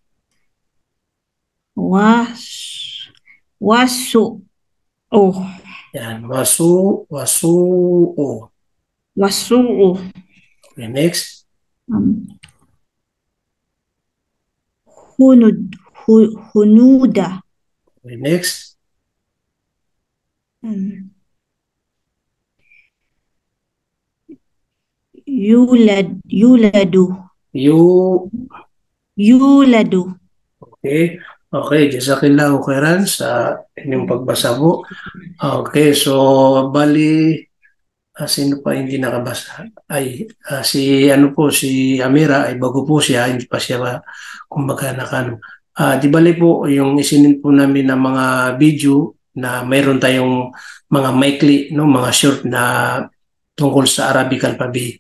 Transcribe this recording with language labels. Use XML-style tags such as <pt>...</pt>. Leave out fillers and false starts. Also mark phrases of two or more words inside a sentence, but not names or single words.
<ar>Wasu. Oh. Yan. Wasu. O. Wasu.</ar> <en>Okay, next.</en> <ar>Hunuda.</ar> <en>Okay, next.</en> <ar>Yuladu. Yuladu.</ar> <tl>Okay. Okay,</tl> <ar>Jazakillahu khairan</ar> <tl>sa inyong pagbasa po. Okay, so bali sino pa hindi nakabasa? Ay si Amira ay bago po siya, hindi pa siya kumbaga nakano. Di bali po yung isinin po namin ng mga video na mayroon tayong mga maikli, no, mga short na tungkol sa</tl> <en>Arabic alphabet.</en>